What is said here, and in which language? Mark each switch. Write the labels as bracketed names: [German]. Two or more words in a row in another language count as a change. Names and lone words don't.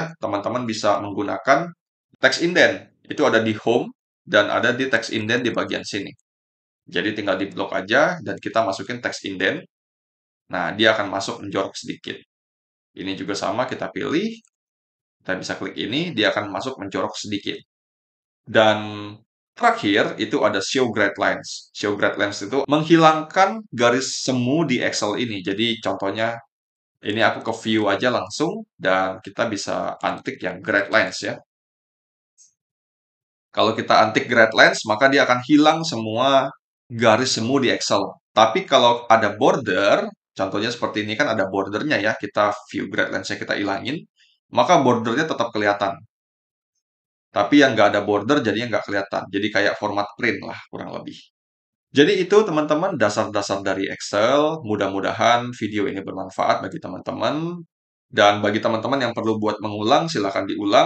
[Indonesian] Teman-teman bisa menggunakan [English] text indent. [Indonesian] Itu ada di home dan ada di [English] text indent [Indonesian] di bagian sini. Jadi tinggal di blok aja dan kita masukin [English] text indent. [Indonesian] Nah, dia akan masuk menjorok sedikit. Ini juga sama, kita pilih, kita bisa klik ini, dia akan masuk menjorok sedikit. Dan terakhir itu ada [English] show grad lines. Show grad lines [Indonesian] itu menghilangkan garis semu di Excel ini. Jadi contohnya ini aku ke view aja langsung dan kita bisa antik yang [English] grad lines [Indonesian] ya. Kalau kita antik [English] grad lines, [Indonesian] maka dia akan hilang semua garis semu di Excel. Tapi kalau ada border, contohnya seperti ini kan ada bordernya ya, kita [English] view grad lines- [Indonesian] nya kita ilangin, maka bordernya tetap kelihatan. Tapi yang nggak ada border jadinya nggak kelihatan. Jadi kayak format print lah kurang lebih. Jadi itu teman-teman dasar-dasar dari Excel. Mudah-mudahan video ini bermanfaat bagi teman-teman. Dan bagi teman-teman yang perlu buat mengulang, silakan diulang.